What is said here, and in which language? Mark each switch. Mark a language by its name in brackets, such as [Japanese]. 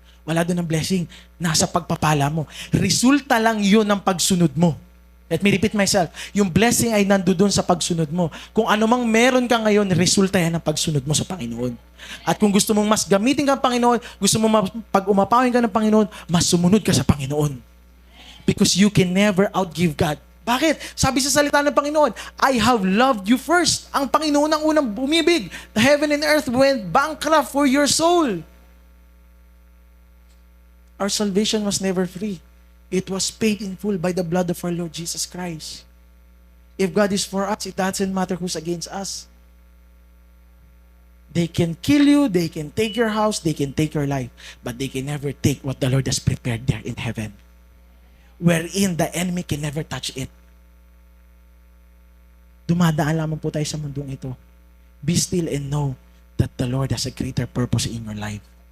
[Filipino] Wala doon ang blessing, nasa pagpapala mo. Resulta lang yun ng pagsunod mo. [English] Let me repeat myself. [Filipino] Yung blessing ay nandoon sa pagsunod mo. Kung ano mang meron ka ngayon, resulta yan ng pagsunod mo sa Panginoon. At kung gusto mong mas gamitin ka ng Panginoon, gusto mong pag umapawin ka ng Panginoon, mas sumunod ka sa Panginoon. [English] Because you can never outgive God. [Filipino] Bakit? Sabi sa salita ng Panginoon, [English] I have loved you first. [Filipino] Ang Panginoon ang unang bumibig. [English] The heaven and earth went bankrupt for your soul. Our salvation was never free. It was paid in full by the blood of our Lord Jesus Christ. If God is for us, it doesn't matter who's against us. They can kill you, they can take your house, they can take your life, but they can never take what the Lord has prepared there in heaven, wherein the enemy can never touch it. [Filipino] Dumadaan lamang po tayo sa mundong ito. [English] Be still and know that the Lord has a greater purpose in your life.